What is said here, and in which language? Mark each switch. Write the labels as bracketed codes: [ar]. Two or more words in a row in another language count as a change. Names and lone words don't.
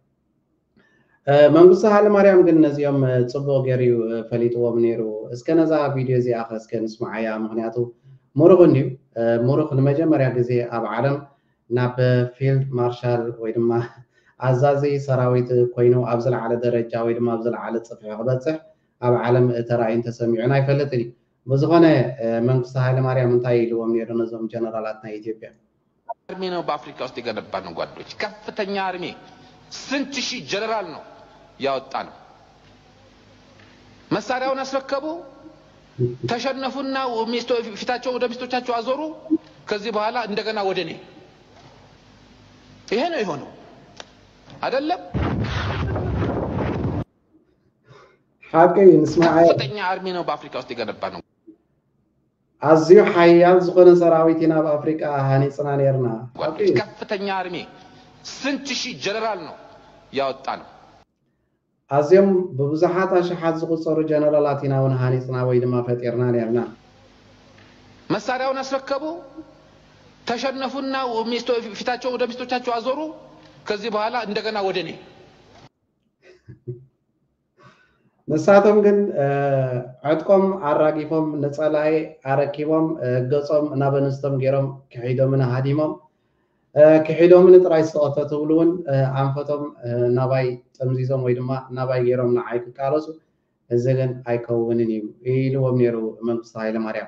[ti] መንግስቲ ሃይለማርያም ግን ነዚኦም ፅቡቅ ገይሩ ፈሊጥዎም ነይሩ እስከ ነዛ ቪድዮ እዚኣ እስከ ንስማዓያ ምክንያቱ ሙሩኽ እንድዩ ሙሩኽ ንመጀመርያ ግዜ ኣብ ዓለም ናብ [en] field marshal [ti] ወይ ድማ ኣዛዚ ሰራዊት ኮይኑ ኣብ ዝለዓለ ደረጃ ወይ ድማ ኣብ ዝለዓለ ፅፍሒ ክበፅሕ ኣብ ዓለም ተራእዩን ተሰሚዑን ኣይፈልጥን እዩ ብዝኾነ መንግስቲ ሃይለማርያም እንታይ ኢልዎም ነይሩ ነዞም ጀነራላት ናይ ኢትዮጵያ [am] አርሚ ነው በአፍሪካ ውስጥ የገነባ ነው ጓዶች ከፍተኛ አርሚ ስንት ሺህ ጀነራል ነው ያወጣ ነው መሳሪያውን አስረከቡ ተሸነፉና ፊታቸው ወደ ሚስቶቻቸው አዞሩ ከዚህ በኋላ እንደገና ወደኔ ይሄ ነው የሆነው አይደለም [ti] ሓቂ ንስማዓዮ [am] ከፍተኛ አርሚ ነው በአፍሪካ ውስጥ የገነባ ነው [ti] ኣዝዩ ሓያል ዝኾነ ሰራዊት ኢና በአፍሪካ ሃኒፅና ነርና [am] ከፍተኛ አርሚ ስንት ሺህ ጀነራል ነው ያወጣ ነው [ti] ኣዝዮም ብብዙሓት ኣሽሓት ዝቁፀሩ ጀነራላት ኢና እውን ሃኒፅና ወይ ድማ ፈጢርና ነርና [am] መሳሪያውን አስረከቡ ተሸነፉና ፊታቸው ወደ ሚስቶቻቸው አዞሩ ከዚህ በኋላ እንደገና ወደኔ [ti] ንሳቶም ግን ዕጥቆም ኣራጊፎም ነፀላይ ኣረኪቦም ገጾም ናብ ኣንስቶም ገይሮም ክሒዶምን ሃዲሞም ክሒዶምን ጥራይ ዝተቐፈቱ ብሉ እውን ኣንፈቶም ናባይ ጠምዚዞም ወይ ድማ ናባይ ገይሮም ንዓይ ክቃለሱ እዚ ግን ኣይከውንን እዩ ኢልዎም ነይሩ መንግስቲ ሃይለማርያም